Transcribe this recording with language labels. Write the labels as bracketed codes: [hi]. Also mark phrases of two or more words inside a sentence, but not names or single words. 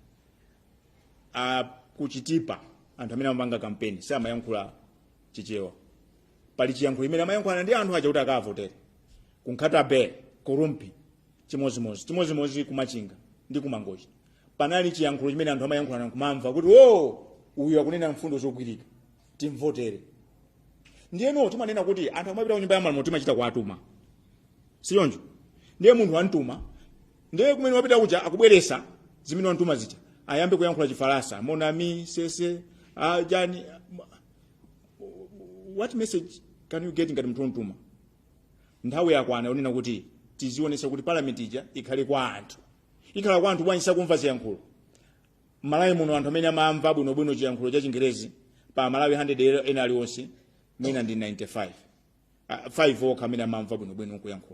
[ny] kuchitipa anthu amene amapanga kampeni samayankhula chichewa pali chiyankhulo imene amayankhulana ndi anthu aja kuti akavotere kunkhatabe kurumpi chimozimozi kumachinga ndi kumangochi panali chiyankhulo chimene anthu amayankhulana kumamva kuti uyu akunena mfundo zogwirika timvotere. Ndiyeno timanena kuti anthu amapita ku nyumba ya malamulo timachita kuwatuma siyonjo ndiye munthu wantuma ndiye kumene wapita kuja akubweresa zimene wantuma zija ayambe kuyankhula Chifaransa monami sese jani. [en] What message can you get [ny] ngati mtu wantuma? Nthawi yakwana yonena kuti tizionesa kuti parliament ija ikhale kwa anthu. Ikhala kwa anthu bwanji sakumva ziyankhulo. Malawi muno anthu amene amamva bwinobwino chiyankhulo cha Chingerezi pa Malawi 100 ena aliwonse mwina ndi 95. 5 okha amene amamva bwinobwino kuyankhula.